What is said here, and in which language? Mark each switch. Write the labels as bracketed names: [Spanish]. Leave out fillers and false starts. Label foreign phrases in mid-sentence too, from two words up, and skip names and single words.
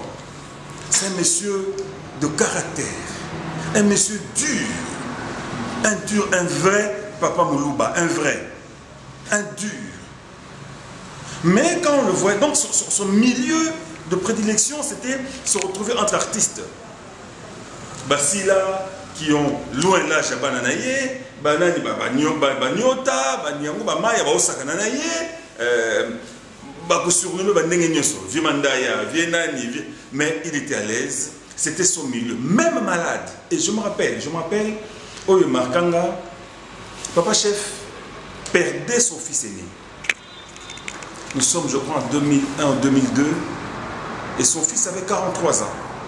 [French] C'est un monsieur de caractère, un monsieur dur, un vrai Papa Moulouba, un vrai, un dur. Mais quand on le voyait, donc son milieu de prédilection, c'était se retrouver entre artistes. Basila, qui ont loin l'âge à Bananaye, Banani, Banyota, Banyango, Bamaya, Baosakananaye, Bakosurno, Banengenyoso, Viemandaya, Vienani, mais il était à l'aise, c'était son milieu, même malade. Et je me rappelle, Oyo Markanga, Papa Chef perdait son fils aîné. Nous sommes, je crois, en 2001 ou 2002, et son fils avait 43 ans.